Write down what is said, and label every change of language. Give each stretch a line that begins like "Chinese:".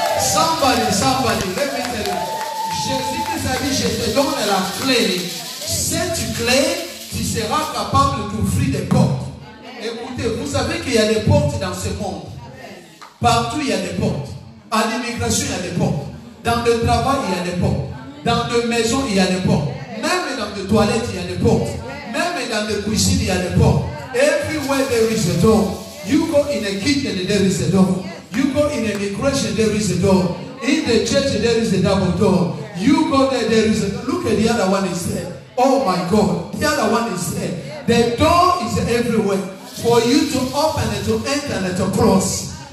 English: Somebody, let me tell you.
French: Jésus a dit, je te donne la clé. Cette clé, tu seras capable d'ouvrir des portes. Écoutez, vous savez qu'il y a des portes dans ce monde. Partout, il y a des portes. À l'immigration, il y a des portes. Dans le travail, il y a des portes. Dans les maisons, il y a des portes. Même dans les toilettes, il y a des portes. Même dans les cuisines, il y a des portes.
English: Everywhere there is a door. You go in a kitchen, there is a door. You go in immigration, there is a door. In the church, there is a double door. You go there, there is a door. Look at the other one is there. Oh my God. The other one is there. The door is everywhere. For you to open it, to enter and to cross.